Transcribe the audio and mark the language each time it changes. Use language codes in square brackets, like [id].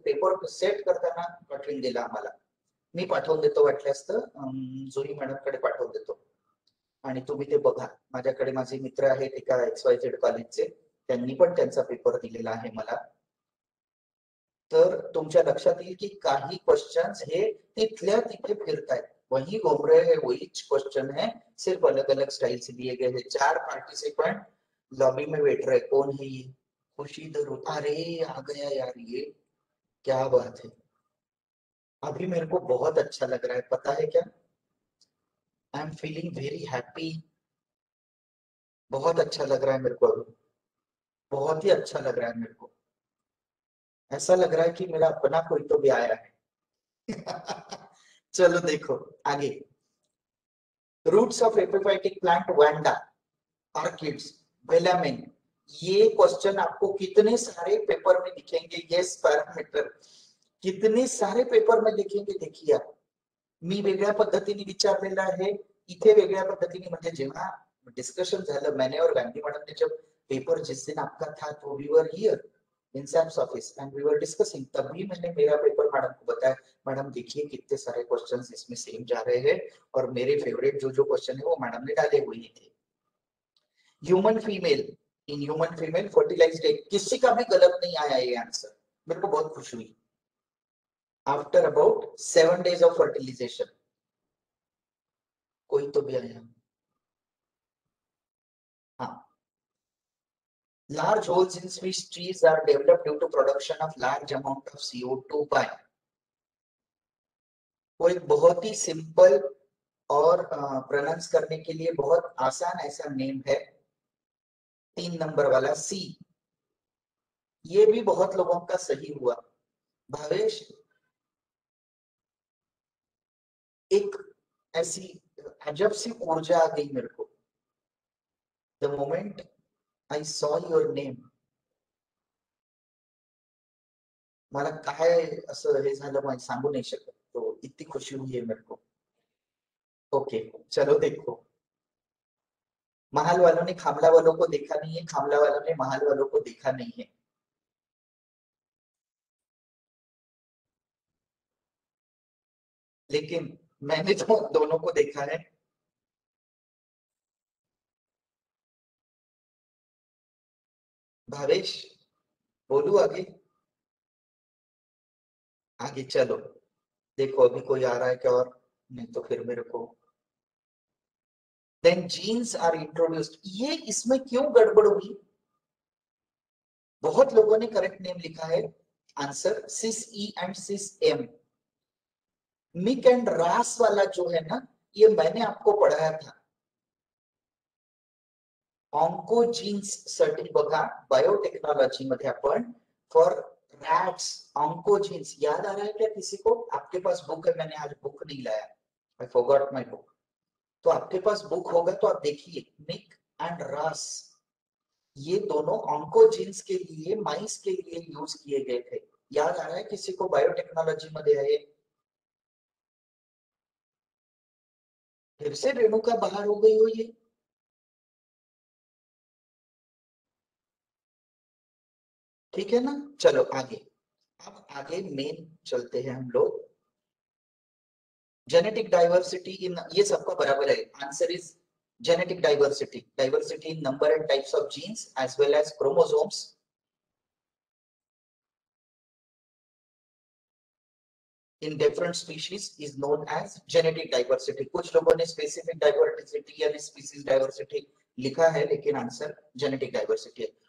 [mr] Paper set करताना पाठवून दिला आम्हाला, मी पाठवून देतो वाटल्यास तर, जुई मॅडम कडे पाठवून देतो। आणि तुम्ही ते बघा. माझ्याकडे माझे मित्र आहेत एका XYZ कॉलेजचे, त्यांनी पण त्यांचा पेपर दिलेला आहे मला. तर तुमच्या लक्षात येईल की काही क्वेश्चंस हे तिथल्या तिथे फिरतायत. [hi] वही घूम रहे हैं, वही क्वेश्चन है, सिर्फ अलग अलग स्टाइल से दिए गए हैं. 4 पार्टिसिपेंट लॉबी में बैठ रहे. कौन है ये? खुशी दरूद. अरे आ गया यार ये, क्या बात है. अभी मेरे को बहुत अच्छा लग रहा है, पता है क्या? [en] I am feeling very happy. [hi] बहुत अच्छा लग रहा है मेरे को अभी, बहुत ही अच्छा लग रहा है मेरे को. ऐसा लग रहा है कि मेरा अपना कोई तो भी आया है. चलो देखो आगे. Roots of epiphytic plant Wanda, orchids, velamen. ये क्वेश्चन आपको कितने सारे पेपर में दिखेंगे. यस पैरामीटर कितने सारे पेपर में दिखेंगे देखिए आप. [mr] मी वेगळ्या पद्धतीने विचारलेला आहे, इथे वेगळ्या पद्धतीने. म्हणजे जेव्हा डिस्कशन झालं [hi] मैंने और गांधी मैडम ने, जब पेपर जिस दिन आपका था तो [en] we were here in SAP's office and we were discussing, [hi] तभी मैंने मेरा पेपर मैडम को बताया. मैडम देखिए कितने सारे क्वेश्चंस इसमें सेम जा रहे हैं और मेरे फेवरेट जो जो क्वेश्चन है वो मैडम ने डाले हुए थे. [en] human female, in human female fertilised egg, [hi] किसी का भी गलत नहीं आया ये आंसर. मेरे को बहुत खुशी हुई. [en] after about 7 days of fertilisation [hi] कोई तो भी आया. हाँ. [en] Large holes in fish trees are developed due to production of large amount of CO2 by. [hi] वो एक बहुत ही सिंपल और प्रोनाउंस करने के लिए बहुत आसान ऐसा नेम है. 3 नंबर वाला सी. ये भी बहुत लोगों का सही हुआ. भावेश, एक ऐसी अजब सी ऊर्जा आ गई मेरे को. [en] the moment I saw your name, [mr] मला काय असं हे झालं मला सांगू नाही शकत. [hi] तो इतनी खुशी हुई है मेरे को. ओके चलो देखो. महल वालों ने खामला वालों को देखा नहीं है, खामला वालों ने महल वालों को देखा नहीं है. लेकिन मैंने तो दोनों को देखा है. भावेश बोलू आगे. आगे चलो देखो, अभी कोई आ रहा है क्या? और नहीं तो फिर मेरे को. [en] then genes are introduced, [hi] ये इसमें क्यों गड़बड़ हुई? बहुत लोगों ने करेक्ट नेम लिखा है. Answer sis E and sis M. Mick and रास वाला जो है ना, ये मैंने आपको पढ़ाया था. [mr] ऑन्कोजीन्स साठी बघा बायोटेक्नोलॉजी मध्ये आपण फॉर रैट्स ऑन्कोजीन्स. [hi] याद आ रहा है क्या किसी को? आपके पास बुक है? मैंने आज बुक नहीं लाया, [en] I forgot my book. [hi] तो आपके पास बुक होगा तो आप देखिए मिक एंड रास, ये दोनों ऑन्कोजीन्स के लिए माइस के लिए यूज किए गए थे. याद आ रहा है किसी को? [mr] बायोटेक्नोलॉजी मध्ये आहे. [hi] फिर से रेणुका बाहर हो गई हो ये. ठीक है ना. चलो आगे. अब आगे मेन चलते हैं हम लोग. जेनेटिक डाइवर्सिटी इन, ये सबका बराबर है. [en] Answer is genetic diversity, diversity in number and types of genes as well as chromosomes in different species is known as genetic diversity. [hi] कुछ लोगों ने specific diversity या species diversity लिखा है, लेकिन आंसर genetic diversity है.